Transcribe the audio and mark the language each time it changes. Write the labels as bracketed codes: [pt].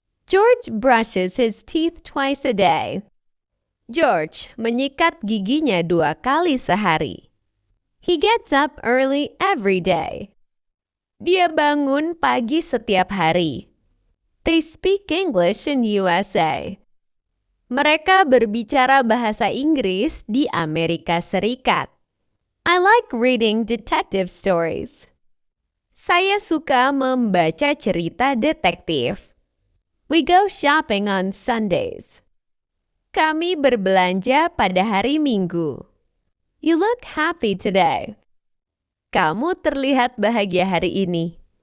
[en] George brushes his teeth twice a day. [id] George menyikat giginya 2 kali sehari. [en] He gets up early every day. [id] Dia bangun pagi setiap hari. [en] They speak English in USA. [id] Mereka berbicara bahasa Inggris di Amerika Serikat. [en] I like reading detective stories. [id] Saya suka membaca cerita detektif. [en] We go shopping on Sundays. [id] Kami berbelanja pada hari Minggu. [en] You look happy today. [id] Kamu terlihat bahagia hari ini.